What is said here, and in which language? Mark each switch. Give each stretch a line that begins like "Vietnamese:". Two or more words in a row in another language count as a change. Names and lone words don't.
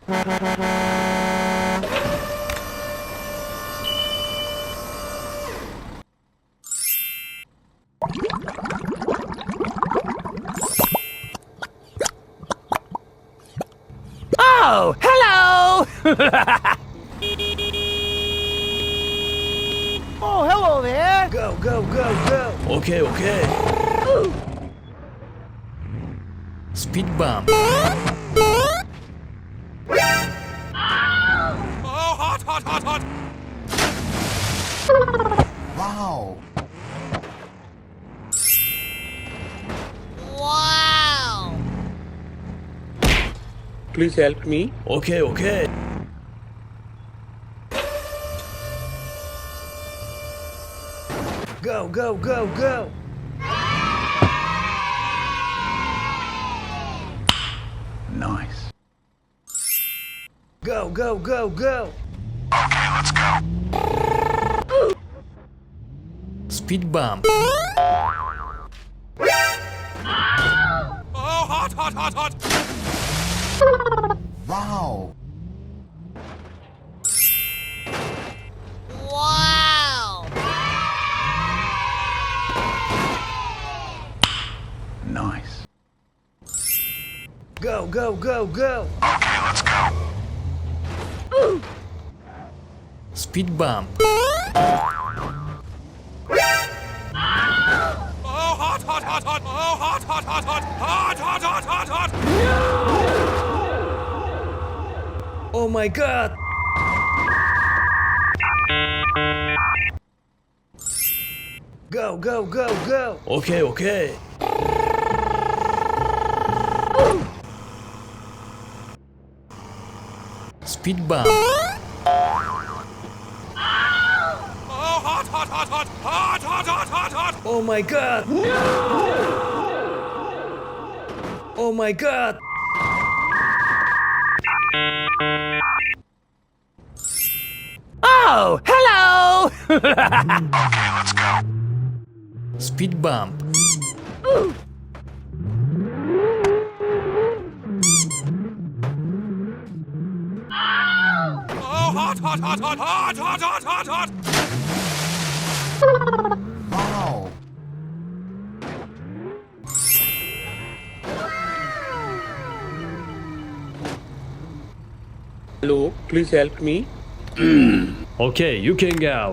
English: Oh, hello! Oh, hello there! Go, go, go, go! Okay, okay. Speed bump. Oh, hot, hot, hot, hot! Wow! Wow! Please help me. Okay, okay. Go, go, go, go! Nice. Go, go, go, go! Okay, let's go. Speed bump. Oh, hot, hot, hot, hot! Wow! Wow! Nice. Go, go, go, go! Okay, let's go. Speed bump. Oh, hot, hot, hot, hot! Oh, hot, hot, hot, hot! Hot, hot, hot, hot, hot! Oh my god! Go, go, go, go! Okay, okay. Speed bump. Oh, hot, hot, hot, hot! Hot, hot, hot, hot, hot! Oh my god! Oh my god! Oh, hello! Okay, let's go. Speed bump. Oh, hot, hot, hot, hot! Hot, hot, hot, hot, hot! Wow! Hello, please help me. Okay, you can go.